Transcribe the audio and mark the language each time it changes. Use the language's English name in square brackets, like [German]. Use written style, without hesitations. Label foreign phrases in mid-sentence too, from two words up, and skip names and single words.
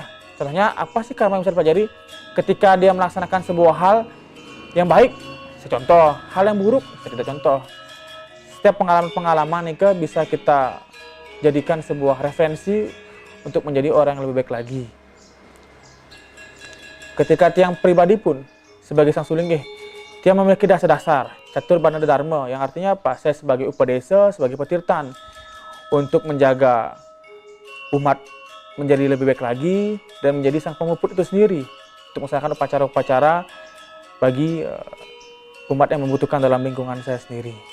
[Indonesian] Contohnya, apa sih karma yang bisa dipelajari? Ketika dia melaksanakan sebuah hal yang baik, saya contoh. Hal yang buruk, saya tidak contoh. Setiap pengalaman-pengalaman ini bisa kita jadikan sebuah referensi untuk menjadi orang yang lebih baik lagi. Ketika Tiang pribadi pun, sebagai sang sulinggih, Tiang memiliki dasar-dasar, catur bandana dharma, yang artinya apa? Saya sebagai upadesa, sebagai petirtan, untuk menjaga umat menjadi lebih baik lagi, dan menjadi sang pemuput itu sendiri, untuk melaksanakan upacara-upacara bagi umat yang membutuhkan dalam lingkungan saya sendiri.